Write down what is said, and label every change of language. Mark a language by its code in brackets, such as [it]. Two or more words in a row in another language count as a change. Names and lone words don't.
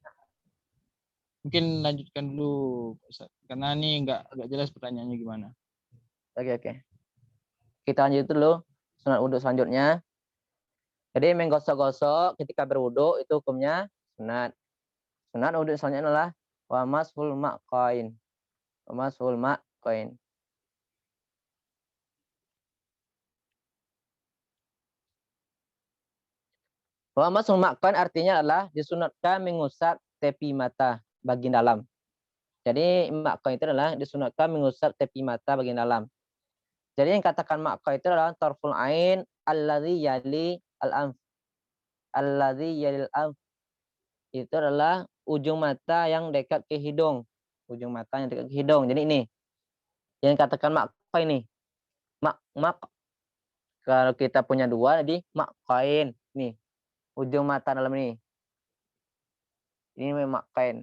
[id] Mungkin lanjutkan dulu Pak Ustadz, karena ini nggak jelas pertanyaannya gimana. Oke. Kita lanjut dulu sunat wudhu selanjutnya. Jadi menggosok-gosok ketika berwudhu itu hukumnya sunat. Sunat wudhu selanjutnya adalah [ar] ومسح المأقين. ومسح المأقين. ومسح المأقين [id] artinya adalah disunatkan mengusap tepi mata bagian dalam. Jadi ma'qain itu adalah disunatkan mengusap tepi mata bagian dalam. Jadi yang katakan ma'qain itu adalah [ar] طرف العين الذي يلي الأنف. الذي يلي الأنف [id] itu adalah ujung mata yang dekat ke hidung. Ujung mata yang dekat ke hidung. Jadi ini yang katakan ma'qain ini. Mak kalau kita punya dua jadi ma'qain nih. Ujung mata dalam ini. Ini memang ma'qain.